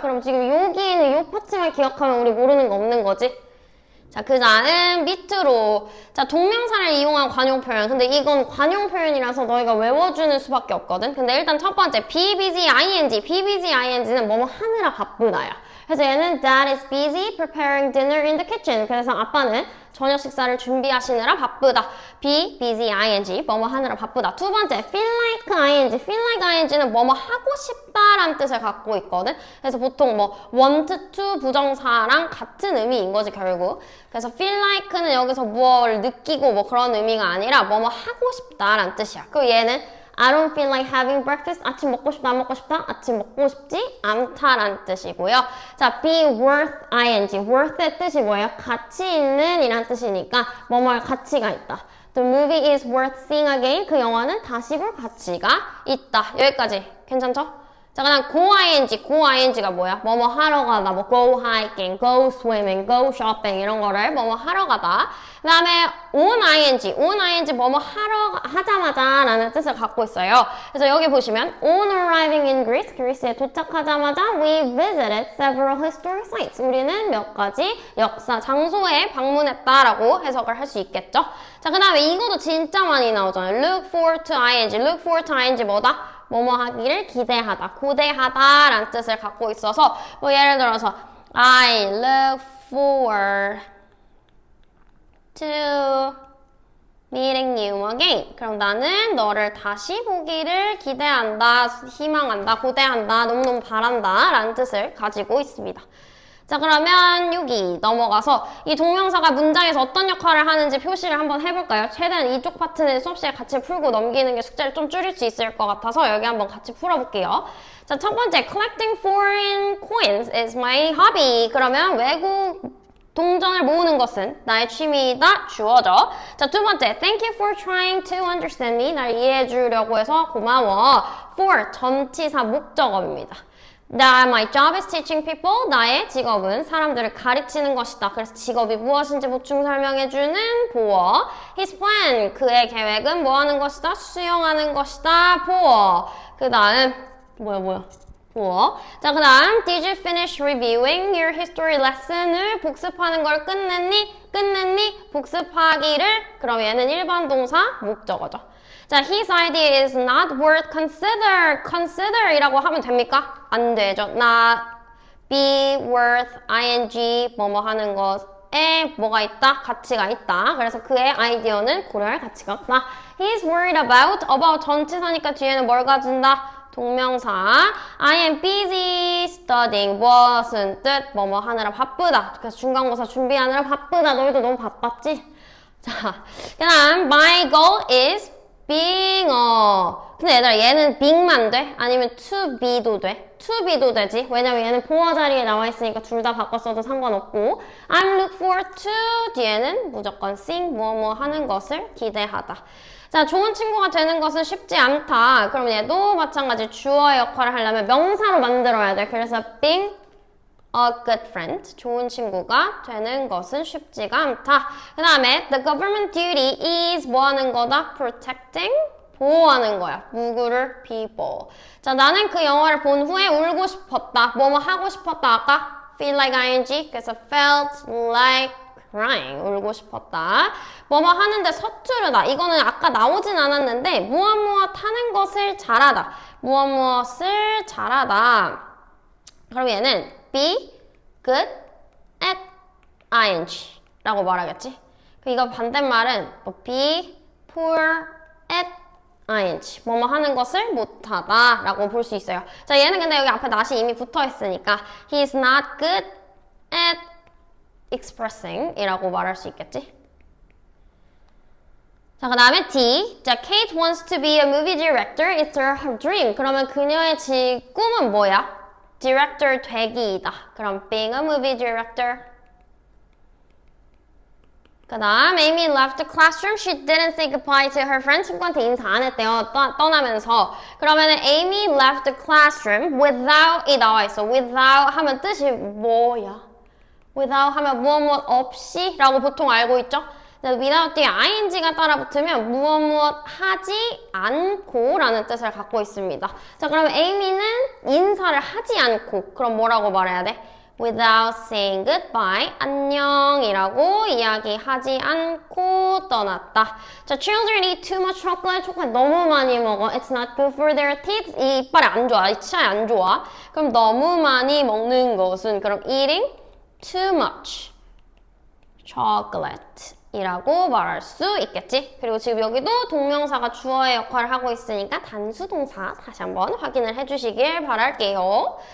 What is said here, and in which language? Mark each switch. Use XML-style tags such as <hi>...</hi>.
<ko>그럼 지금 여기에는 요 파트만 기억하면 우리 모르는 거 없는 거지? 자, 그 다음 밑으로 자, 동명사를 이용한 관용 표현. 근데 이건 관용 표현이라서 너희가 외워주는 수밖에 없거든. 근데 일단 첫 번째 be busy ing. be busy ing는 뭐뭐 하느라 바쁘다야. 그래서 얘는</ko> <en>Dad is busy preparing dinner in the kitchen.</en> <ko>그래서 아빠는 저녁 식사를 준비하시느라 바쁘다. be busy ing 뭐뭐 하느라 바쁘다.</ko> <en>두 번째 feel like ing.</en> <ko>feel like ing는 뭐뭐 하고 싶다라는 뜻을 갖고 있거든. 그래서 보통 뭐 want to 부정사랑 같은 의미인 거지 결국. 그래서 feel like는 여기서 뭘 느끼고 뭐 그런 의미가 아니라 뭐뭐 하고 싶다라는 뜻이야. 그리고 얘는</ko> <en>I don't feel like having breakfast.</en> <ko>아침 먹고 싶다, 안 먹고 싶다? 아침 먹고 싶지 않다라는 뜻이고요.</ko> <en>자, be worth ing.</en> <ko>worth의 뜻이 뭐예요? 가치 있는 이란 뜻이니까 뭐뭐할 가치가 있다.</ko> <en>The movie is worth seeing again.</en> <ko>그 영화는 다시 볼 가치가 있다. 여기까지 괜찮죠? 자, 그다음 go ing. go ing가 뭐야? 뭐뭐 하러 가다. 뭐 go hiking, go swimming, go shopping 이런 거를 뭐뭐 하러 가다. 그 다음에 on ing. on ing 뭐뭐 하자마자 라는 뜻을 갖고 있어요. 그래서 여기 보시면</ko> <en>on arriving in Greece.</en> <ko>그리스에 도착하자마자</ko> <en>we visited several historic sites.</en> <ko>우리는 몇 가지 역사 장소에 방문했다라고 해석을 할 수 있겠죠. 자, 그 다음에 이것도 진짜 많이 나오잖아요.</ko> <en>look forward to ing. look forward to ing 뭐다?</en> <ko>뭐뭐 하기를 기대하다, 고대하다 라는 뜻을 갖고 있어서 뭐 예를 들어서</ko> <en>I look forward to meeting you again.</en> <ko>그럼 나는 너를 다시 보기를 기대한다, 희망한다, 고대한다, 너무너무 바란다 라는 뜻을 가지고 있습니다. 자, 그러면 여기 넘어가서 이 동명사가 문장에서 어떤 역할을 하는지 표시를 한번 해볼까요? 최대한 이쪽 파트는 수업 시간에 같이 풀고 넘기는 게 숙제를 좀 줄일 수 있을 것 같아서 여기 한번 같이 풀어볼게요. 자, 첫 번째,</ko> <en>collecting foreign coins is my hobby.</en> <ko>그러면 외국 동전을 모으는 것은 나의 취미이다. 주어져. 자, 두 번째,</ko> <en>thank you for trying to understand me.</en> <ko>날 이해해 주려고 해서 고마워. for, 전치사 목적어입니다.</ko> <en>My job is teaching people.</en> <ko>나의 직업은 사람들을 가르치는 것이다. 그래서 직업이 무엇인지 보충 설명해주는 보어.</ko> <en>His plan.</en> <ko>그의 계획은 뭐 하는 것이다? 수영하는 것이다. 보어. 그 다음 뭐야 cool. 자, 그 다음</ko> <en>Did you finish reviewing your history lesson을</en> <ko>복습하는 걸 끝냈니? 끝냈니? 복습하기를 그럼 얘는 일반 동사 목적어죠.</ko> <en>자, his idea is not worth consider</en> <ko>이라고 하면 됩니까? 안 되죠. not be worth ing 뭐뭐 하는 것에 뭐가 있다? 가치가 있다. 그래서 그의 아이디어는 고려할 가치가 없다.</ko> <en>He's worried about</en> <ko>전치사니까 뒤에는 뭘 가진다?</ko> <en>동명사 I am busy studying</en> <ko>무엇은 뜻? 뭐뭐 하느라 바쁘다. 그래서 중간고사 준비하느라 바쁘다. 너희도 너무 바빴지? 자, 그 다음</ko> <en>my goal is being</en> <ko>근데 얘들아 얘는 being만 돼? 아니면 to be도 돼? to be도 되지? 왜냐면 얘는 보어 자리에 나와 있으니까 둘 다 바꿨어도 상관없고</ko> <en>I'm look forward to</en> <ko>뒤에는 무조건 sing 뭐뭐 하는 것을 기대하다. 자, 좋은 친구가 되는 것은 쉽지 않다. 그럼 얘도 마찬가지 주어의 역할을 하려면 명사로 만들어야 돼. 그래서 being a good friend, 좋은 친구가 되는 것은 쉽지가 않다. 그 다음에</ko> <en>the government duty is</en> <ko>뭐 하는 거다? protecting, 보호하는 거야. 누구를? people. 자, 나는 그 영화를 본 후에 울고 싶었다. 뭐뭐 하고 싶었다. 아까 feel like ing, 그래서</ko> <en>felt like crying,</en> <ko>울고 싶었다. 뭐뭐 하는데 서투르다. 이거는 아까 나오진 않았는데 무엇 하는 것을 잘하다. 무엇을 잘하다. 그럼 얘는 be good at ing 라고 말하겠지. 이거 반대말은 be poor at ing 뭐뭐 하는 것을 못하다 라고 볼 수 있어요. 자, 얘는 근데 여기 앞에 not이 이미 붙어 있으니까</ko> <en>he is not good at expressing</en> <ko>이라고 말할 수 있겠지. 자, 그 다음에 D.</ko> <en>자, Kate wants to be a movie director. It's her dream.</en> <ko>그러면 그녀의 꿈은 뭐야? Director 되기이다.</ko> <en>그럼 being a movie director. 그 다음 Amy left the classroom. She didn't say goodbye to her friend.</en> <ko>친구한테 인사 안 했대요. 떠나면서. 그러면은</ko> <en>Amy left the classroom without</en> <ko>이 나와 있어. without 하면 뜻이 뭐야? without 하면 무엇 없이 라고 보통 알고 있죠? without 뒤에 ing가 따라 붙으면 무엇 하지 않고 라는 뜻을 갖고 있습니다. 자, 그럼 Amy는 인사를 하지 않고 그럼 뭐라고 말해야 돼?</ko> <en>without saying goodbye,</en> <ko>안녕이라고 이야기하지 않고 떠났다.</ko> <en>자, children eat too much chocolate.</en> <ko>초콜릿 너무 많이 먹어.</ko> <en>It's not good for their teeth.</en> <ko>이 이빨에 안 좋아. 이 치아에 안 좋아. 그럼 너무 많이 먹는 것은 그럼</ko> <en>eating too much chocolate</en> <ko>이라고 말할 수 있겠지. 그리고 지금 여기도 동명사가 주어의 역할을 하고 있으니까 단수 동사 다시 한번 확인을 해주시길 바랄게요.</ko>